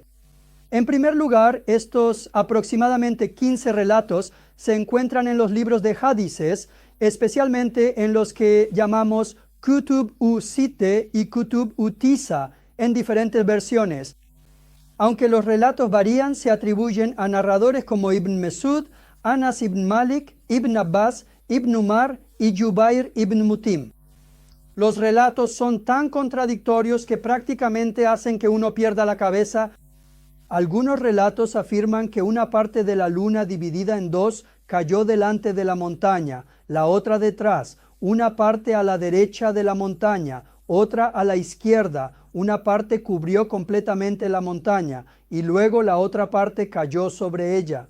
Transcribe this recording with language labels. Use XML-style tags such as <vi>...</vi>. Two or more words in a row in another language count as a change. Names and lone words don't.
<es>En primer lugar, estos aproximadamente 15 relatos se encuentran en los libros de hadices, especialmente en los que llamamos Kutub-u-Sitte y Kutub-u-Tisa, en diferentes versiones. Aunque los relatos varían, se atribuyen a narradores como Ibn Mesud, Anas ibn Malik, Ibn Abbas, Ibn Umar y Jubair ibn Mutim. Los relatos son tan contradictorios que prácticamente hacen que uno pierda la cabeza. Algunos relatos afirman que una parte de la luna dividida en dos cayó delante de la montaña, la otra detrás, una parte a la derecha de la montaña, otra a la izquierda, una parte cubrió completamente la montaña y luego la otra parte cayó sobre ella.</es>